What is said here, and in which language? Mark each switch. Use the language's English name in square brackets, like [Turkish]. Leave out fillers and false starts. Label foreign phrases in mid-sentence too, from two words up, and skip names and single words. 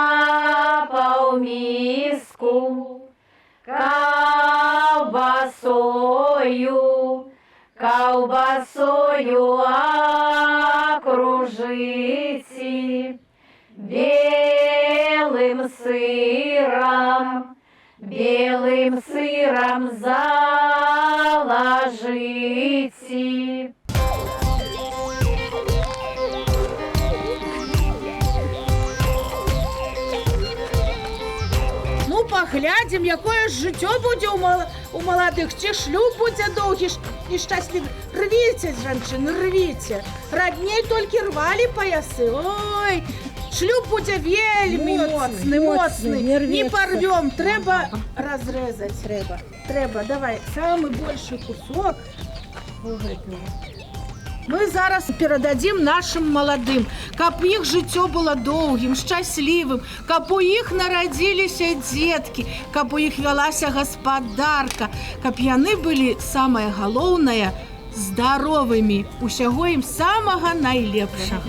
[Russian] полмиску, колбасою окружите, белым сыром заложите. [Ukrainian] Ну, поглядим, якое ж життя буде у молодих, чи шлюб буде довгий і щасливий. Рвіться, жанчини, рвіться. Родней тільки рвали пояси. Ой, шлюб буде вельми моцний. Не порвем, треба розрізати. Треба, давай, [Russian] самый большой кусок. [Belarusian] Мы зараз перададзім нашим маладым, каб іх жыццё было доўгім, шчаслівым, каб у іх нарадзіліся дзеткі, каб у іх вялася гаспадарка, каб яны былі, самае галоўнае, здаровымі. Усяго ім самага найлепшага.